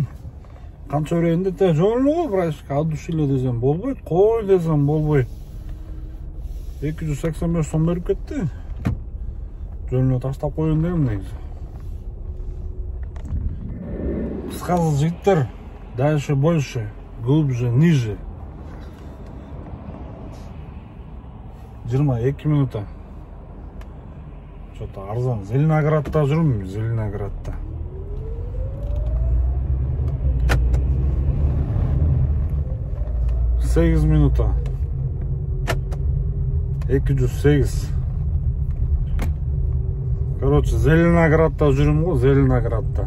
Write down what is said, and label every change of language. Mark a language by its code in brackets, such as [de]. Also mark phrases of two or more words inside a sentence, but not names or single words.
[ky] Канча өрөйүндө те жолу брашка [ru] от души [ky] эле десем болбойт, кой десем болбойт. 285 сом берип кетти. Жолуна таштап коюн дегем негизи. Кыскасы жигиттер, [ru] дальше больше, глубже, ниже. [ky] 22 минута. Что-то арзан. Зеленоградта жүрмүн, Зеленоградта. Сегиз минута. 208. Короче, Зеленоградта жүрмүн го, Зеленоградта.